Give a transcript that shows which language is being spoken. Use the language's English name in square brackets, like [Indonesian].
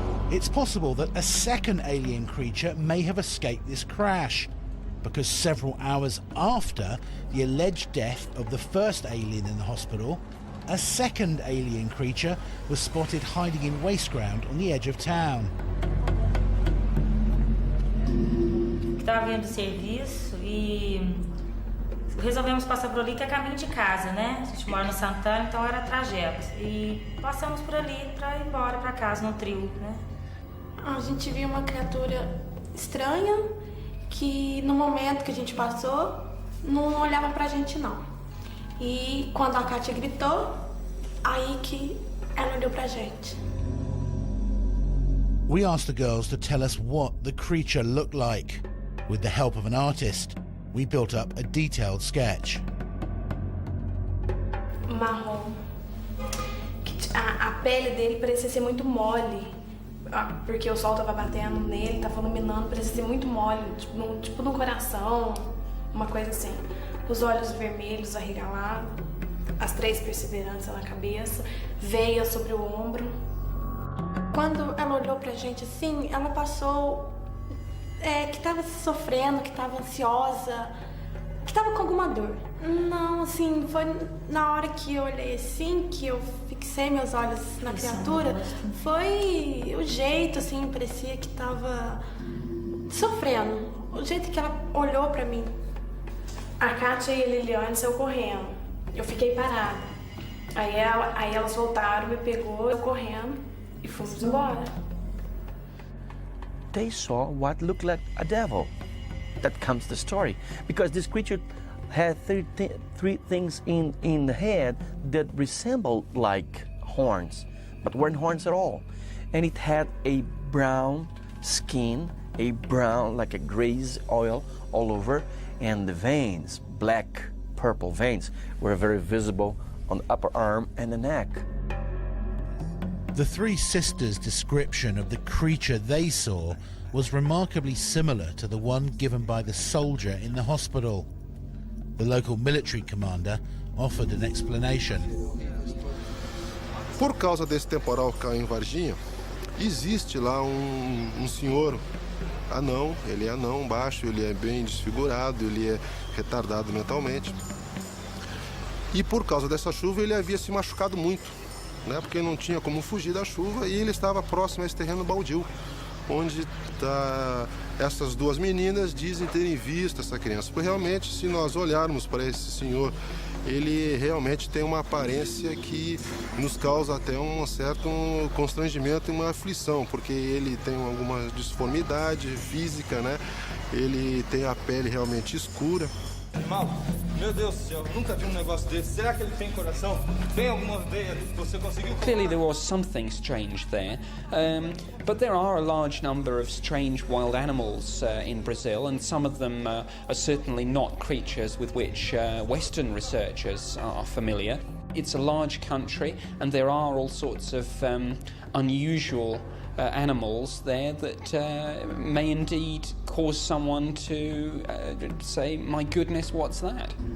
[English] It's possible that a second alien creature may have escaped this crash, because several hours after the alleged death of the first alien in the hospital, a second alien creature was spotted hiding in waste ground on the edge of town. [Portuguese] Estava vindo do serviço e resolvemos passar por ali, que é caminho de casa, né? A gente mora no Santana, então era trajeto. E passamos por ali para ir embora para casa no trio, né? A gente viu uma criatura estranha que no momento que a gente passou, não olhavam pra gente não. E quando a Kátia gritou, aí que ela olhou pra gente. [English] We asked the girls to tell us what the creature looked like. With the help of an artist, we built up a detailed sketch. [Portuguese] Marrom. A pele dele parecia ser muito mole, porque o sol tava batendo nele, tava iluminando, parecia ser muito mole, tipo no coração, uma coisa assim. Os olhos vermelhos arregalados, as 3 perseveranças na cabeça, veia sobre o ombro. Quando ela olhou pra gente assim, ela passou que tava sofrendo, que tava ansiosa, que tava com alguma dor. Não, assim, foi na hora que eu olhei assim, que eu fixei meus olhos na criatura, foi o jeito, assim, parecia que tava sofrendo. O jeito que ela olhou pra mim. A Kátia e a Liliane saiu correndo. Eu fiquei parada. Aí elas voltaram, me pegou, eu correndo e fomos embora. [English] They saw what looked like a devil. That comes the story. Because this creature had three things in the head that resembled like horns, but weren't horns at all. And it had a brown skin, a brown, like a grease oil all over, and the veins, black, purple veins, were very visible on the upper arm and the neck. The 3 sisters' description of the creature they saw was remarkably similar to the one given by the soldier in the hospital. The local military commander offered an explanation. [Portuguese] Por causa desse temporal que caiu em Varginha, existe lá um senhor anão, ele é anão, baixo, ele é bem desfigurado, ele é retardado mentalmente. E por causa dessa chuva ele havia se machucado muito, né? Porque não tinha como fugir da chuva e ele estava próximo a esse terreno baldio, onde essas 2 meninas dizem terem visto essa criança. Porque realmente, se nós olharmos para esse senhor, ele realmente tem uma aparência que nos causa até um certo constrangimento e uma aflição, porque ele tem alguma disformidade física, né? Ele tem a pele realmente escura. Animal, meu Deus do céu, nunca vi negócio desse. Será que ele tem coração? Tem alguma veia que você conseguiu? [English] Clearly there was something strange there, but there are a large number of strange wild animals in Brazil, and some of them are certainly not creatures with which Western researchers are familiar. It's a large country, and there are all sorts of unusual animals there that may indeed cause someone to say, my goodness, what's that?